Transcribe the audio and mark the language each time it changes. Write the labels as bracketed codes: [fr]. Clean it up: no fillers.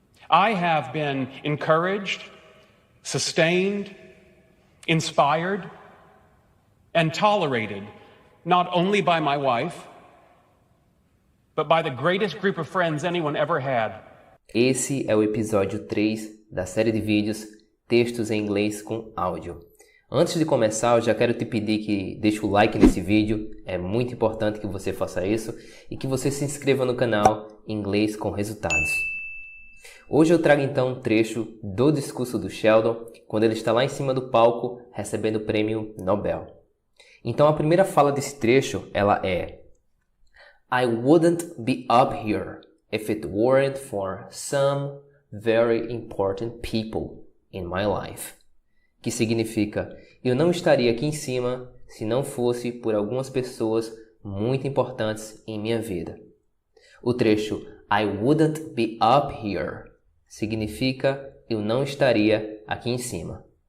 [en] I have been encouraged, sustained, inspired, and tolerated not only by my wife, but by the greatest group of friends anyone ever had. [pt] Esse é o episódio 3 da série de vídeos Textos em Inglês com Áudio. Antes de começar, eu já quero te pedir que deixe o like nesse vídeo. É muito importante que você faça isso e que você se inscreva no canal Inglês com Resultados. Hoje eu trago então um trecho do discurso do Sheldon, quando ele está lá em cima do palco recebendo o prêmio Nobel. Então a primeira fala desse trecho, ela é: [en] I wouldn't be up here if it weren't for some very important people in my life. [pt] Que significa, eu não estaria aqui em cima se não fosse por algumas pessoas muito importantes em minha vida. O trecho [en] I wouldn't be up here [pt] significa, eu não estaria aqui em cima.